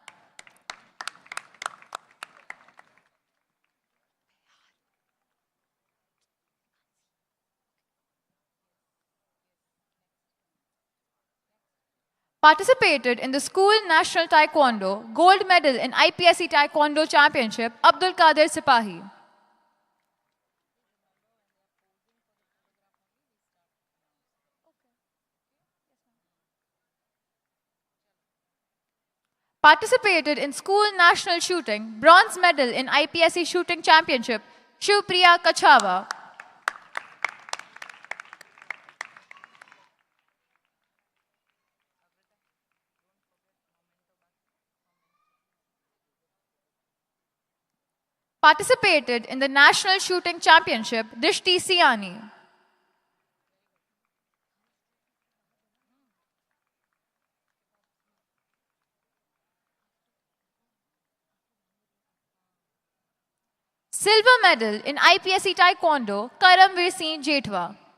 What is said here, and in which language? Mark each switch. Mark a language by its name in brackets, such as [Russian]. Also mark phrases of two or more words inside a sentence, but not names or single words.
[English] Participated in the school national taekwondo, gold medal in IPSC Taekwondo Championship, Abdul Qadir Sipahi. Participated in school national shooting, bronze medal in IPSC Shooting Championship, Shivpriya Kachawa. Participated in the National Shooting Championship, Dishti Siani. Silver medal in IPSC Taekwondo, Karamveer Singh Jetwa.